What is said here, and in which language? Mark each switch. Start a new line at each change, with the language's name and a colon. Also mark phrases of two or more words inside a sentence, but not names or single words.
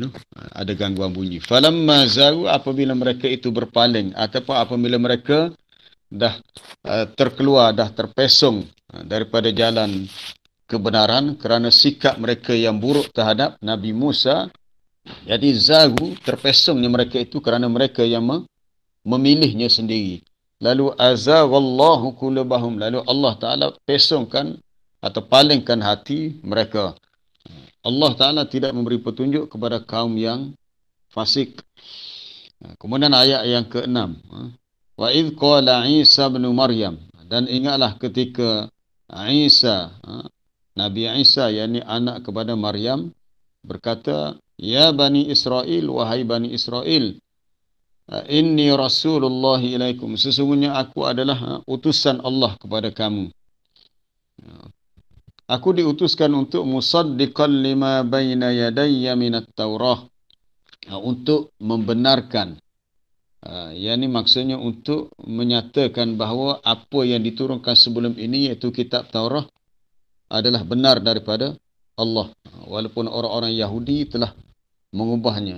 Malay: Ada gangguan bunyi.
Arabic: فلما زاغوا,
Malay: apabila mereka itu berpaling ataupun apabila mereka dah terkeluar, dah terpesong daripada jalan kebenaran kerana sikap mereka yang buruk terhadap Nabi Musa. Jadi zagu, terpesongnya mereka itu kerana mereka yang memilihnya sendiri. Lalu
Arabic: أزاغ الله قلوبهم,
Malay: lalu Allah Ta'ala pesongkan atau palingkan hati mereka. Allah Ta'ala tidak memberi petunjuk kepada kaum yang fasik. Kemudian ayat yang ke-6.
Arabic: وإذ قال عيسى ابن مريم,
Malay: dan ingatlah ketika Isa, Nabi Isa, yakni anak kepada Maryam, berkata, Ya Bani Israel, wahai Bani Israel,
Arabic: إني رسول الله إليكم,
Malay: sesungguhnya aku adalah utusan Allah kepada kamu. Aku diutuskan untuk
Arabic: مصدقا لما بين يدي من التوراة,
Malay: untuk membenarkan, yakni maksudnya untuk menyatakan bahawa apa yang diturunkan sebelum ini, iaitu kitab Taurah, adalah benar daripada Allah. Walaupun orang-orang Yahudi telah mengubahnya.